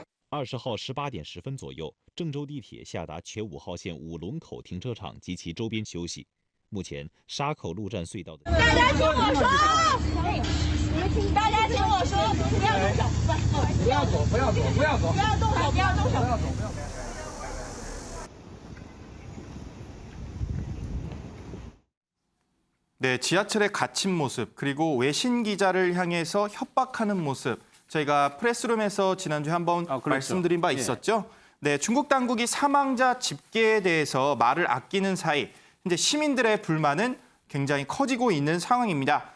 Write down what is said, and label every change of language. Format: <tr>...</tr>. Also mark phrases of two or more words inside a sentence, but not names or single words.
<zh>20 号18点10分左右，郑州地铁下达全5号线五龙口停车场及其周边休息。目前沙口路站隧道的。大家听我说，大家听我说，不要动手，不要走，不要走，不要动手，不要动手，不要走。</zh> <ko>네, 지하철에 갇힌 모습, 그리고 외신 기자를 향해서 협박하는 모습. 저희가 프레스룸에서 지난주에 한번 그렇죠. 말씀드린 바 있었죠. 네, 중국 당국이 사망자 집계에 대해서 말을 아끼는 사이 현재 시민들의 불만은 굉장히 커지고 있는 상황입니다.</ko>